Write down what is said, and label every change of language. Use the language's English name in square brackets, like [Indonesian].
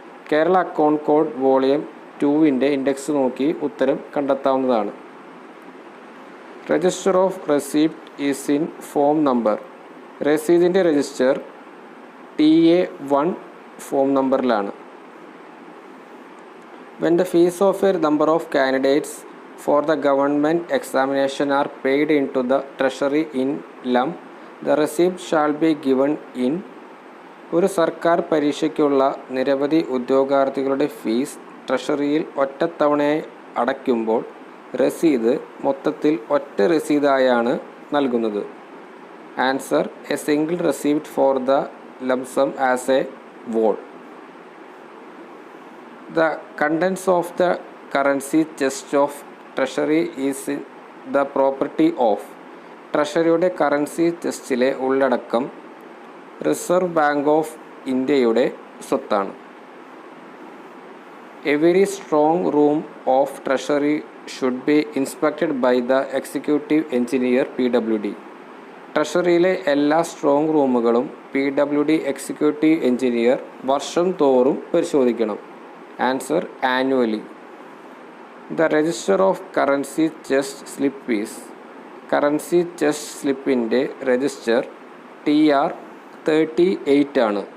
[Malayalam] Kerala account code volume 2 index നോക്കി ഉത്തരം കണ്ടെത്താവുന്നതാണ്. [English] Register of receipt is in form number. [Malayalam] രസീതിൻ്റെ register TA 1 form നമ്പറിലാണ്. [English] When the fees of a number of candidates for the government examination are paid into the treasury in lump, the receipt shall be given in. [Malayalam] ഒരു സർക്കാർ പരീക്ഷയ്ക്കുള്ള നിരവധി ഉദ്യോഗാർത്ഥികളുടെ fees ട്രഷറിയിൽ ഒറ്റത്തവണയായി അടയ്ക്കുമ്പോൾ രസീത് മൊത്തത്തിൽ ഒറ്റ രസീതായാണ് നൽകുന്നത്. [English] Answer a single receipt for the lump sum as a whole. The contents of the currency chest of treasury is the property of. [Malayalam] ട്രഷറിയുടെ currency ചെസ്റ്റിലെ ഉള്ളടക്കം reserve bank of ഇന്ത്യയുടെ സ്വത്താണ്. [English] Every strong room of treasury should be inspected by the executive engineer PWD. [Malayalam] ട്രഷറിയിലെ എല്ലാ strong റൂമുകളും PWD executive engineer വർഷം തോറും പരിശോധിക്കണം. [English] Answer annually. The register of currency chest slip is. [Malayalam] Currency chest സ്ലിപ്പിൻ്റെ register TR 38 ആണ്.